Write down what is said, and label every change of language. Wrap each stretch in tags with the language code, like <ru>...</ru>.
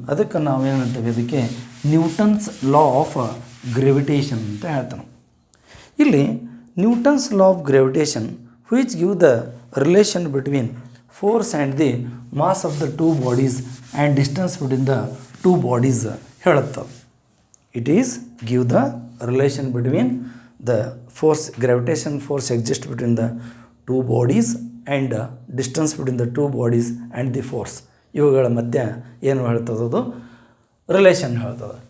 <kn>ಅದಕ್ಕೆ ನಾವೇನಂತೀವಿ, ಅದಕ್ಕೆ Newton's law of gravitation ಅಂತ ಹೇಳ್ತಾನೆ.</kn> <en>ಇಲ್ಲಿ Newton's law of gravitation which give the relation between force and the mass of the 2 bodies and distance between the 2 bodies ಹೇಳುತ್ತೆ. It is give the relation between the force, gravitation force exists between the two bodies and distance between the two bodies and the force.</en> <kn>ಇವುಗಳ ಮಧ್ಯೆ ಏನು ಹೇಳ್ತದೆ, ಅದು relation ಹೇಳ್ತದೆ.</kn>